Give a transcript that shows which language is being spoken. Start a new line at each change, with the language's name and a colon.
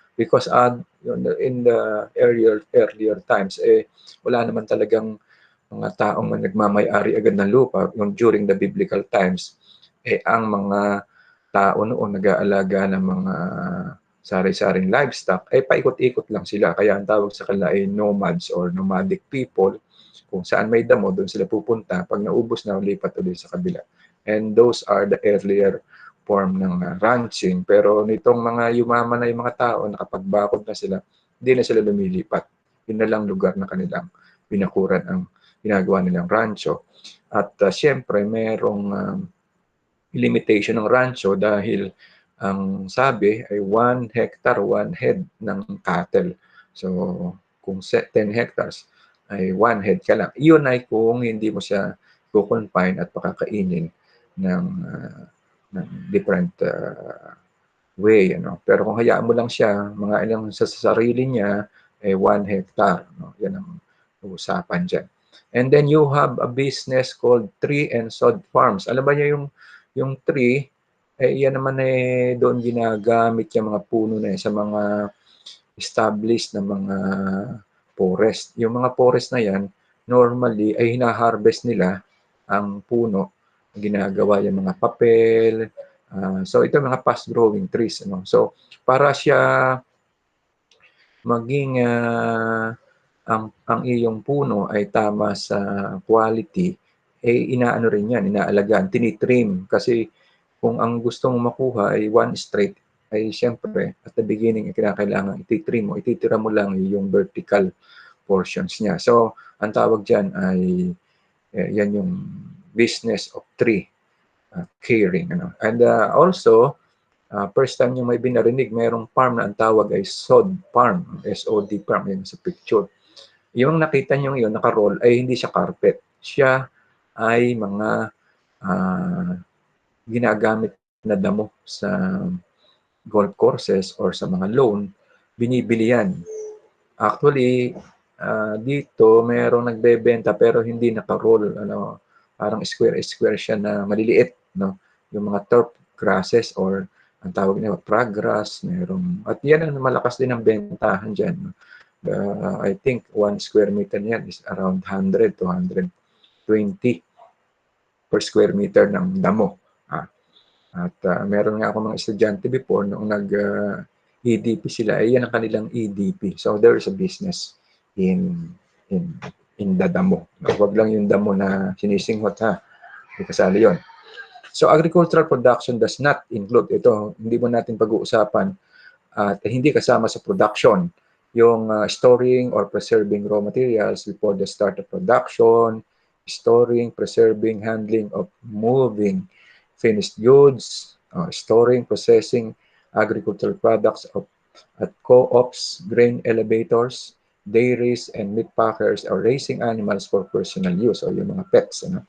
English: Because in the earlier times,
Filipino: wala naman talagang mga taong nagmamay-ari agad ng lupa. Yung
English: during the biblical times,
Filipino: ang mga tao noon nag-aalaga ng mga sari-saring livestock, paikot-ikot lang sila. Kaya ang tawag sa kanila ay
English: nomads or nomadic people.
Filipino: Kung saan may damo, doon sila pupunta. Pag naubos na, lipat ulit sa kabila.
English: And those are the earlier form
Filipino: ng
English: ranching.
Filipino: Pero nitong mga yumaman na yung mga tao, nakapagbakod na sila, hindi na sila lumilipat. Yun na lang lugar na kanilang binakuran ang ginagawa nilang rancho. At siyempre, merong limitation ng rancho dahil ang sabi ay 1 hectare, 1 head ng cattle. So, kung 10 hectares, ay 1 head ka lang. Iyon ay kung hindi mo siya confine at pakakainin ng
English: different way.
Filipino: Ano? Pero kung hayaan mo lang siya, mga ilang sa sarili niya, 1 hectare. No? Yan ang usapan dyan.
English: And then you have a business called Tree and Sod Farms.
Filipino: Alam ba niyo yung tree, yan naman doon ginagamit yung mga puno na sa mga established na mga forest. Yung mga forest na yan, normally ay hina-harvest nila ang puno. Ginagawa yung mga papel. So ito mga
English: fast-growing trees.
Filipino: Ano? So para siya maging ang iyong puno ay tama sa quality, inaano rin yan, inaalagaan, tinitrim. Kasi kung ang gustong makuha ay one straight, ay siyempre,
English: at the beginning,
Filipino: kinakailangan ititrim mo, ititira mo lang yung
English: vertical portions
Filipino: niya. So, ang tawag dyan ay, yan yung
English: business of tree caring.
Filipino: Ano?
English: And also, first time
Filipino: yung may binarinig, mayroong farm na ang tawag ay sod farm, SOD farm, yun sa picture. Yung nakita nyo yun, naka-roll, ay hindi siya carpet. Siya ay mga ginagamit na damo sa
English: golf courses
Filipino: or sa mga loan, binibili yan. Actually, dito mayroong nagbebenta pero hindi naka-roll. Ano, parang square siya na maliliit. No? Yung mga
English: turf grasses
Filipino: or ang tawag nila, pragrass, merong, at yan ang malakas din ang bentahan dyan. No?
English: I think 1 square meter
Filipino: niyan
English: is around 100 to 120 per square meter ng damo.
Filipino: At meron nga ako mga estudyante before noong nag-EDP sila, yan ang kanilang EDP.
English: So there is a business in the damo.
Filipino: Huwag lang yung damo na sinisinghot ha. May kasali yun.
English: So agricultural production does not include ito.
Filipino: Hindi mo natin pag-uusapan at hindi kasama sa
English: production yung storing or preserving raw materials before the start of production, storing, preserving, handling of moving finished goods, storing, processing agricultural products at co-ops, grain elevators, dairies, and meat packers, or raising animals for personal use, o yung mga pets.